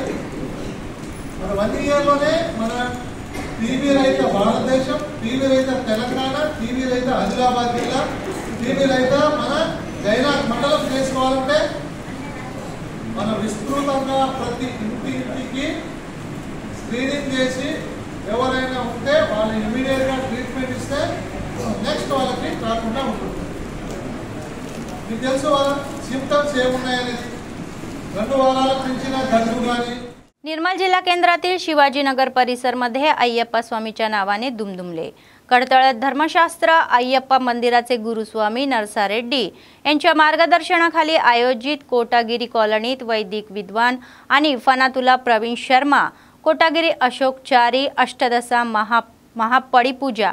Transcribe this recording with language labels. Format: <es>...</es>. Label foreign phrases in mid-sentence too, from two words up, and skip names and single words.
<te>మన 1 ఇయర్లోనే మన టీబీ రహిత భారతదేశం, టీబీ రహిత తెలంగాణ, టీబీ రహిత ఆదిలాబాద్ జిల్లా, టీబీ రహిత మన జైనాథ్ మండలం చేసుకోవాలంటే మన విస్తృతంగా ప్రతి ఇంటికి స్క్రీనింగ్ చేసి ఎవరైనా ఉంటే వాళ్ళు ఇమీడియట్గా ట్రీట్మెంట్ ఇస్తే నెక్స్ట్ వాళ్ళకి రాకుండా ఉంటుంది. మీకు తెలుసు వాళ్ళ సిమ్టమ్స్ ఏమున్నాయనేది. 2 वाराला పెంచిన దగ్గు కానీ.</te> <mr>निर्मल जिल्हा केंद्रातील शिवाजीनगर परिसरमध्ये अय्यप्पा स्वामीच्या नावाने दुमदुमले. कडतळत धर्मशास्त्र अय्यप्पा मंदिराचे गुरुस्वामी नरसारेड्डी यांच्या मार्गदर्शनाखाली आयोजित कोटागिरी कॉलनीत वैदिक विद्वान आणि फनातुला प्रवीण शर्मा, कोटागिरी अशोक चारी, अष्टदशा महापडीपूजा.</mr>